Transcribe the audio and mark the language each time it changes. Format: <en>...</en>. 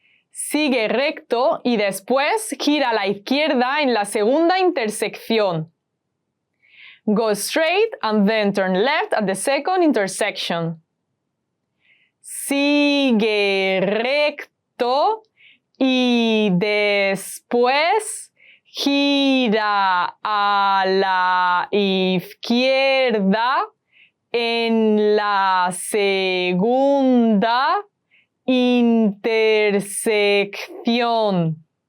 <es>Sigue recto y después gira a la izquierda en la segunda intersección.</es> <en>Go straight and then turn left at the second intersection.</en> <es>Sigue recto y después gira a la izquierda en la segunda intersección.</es>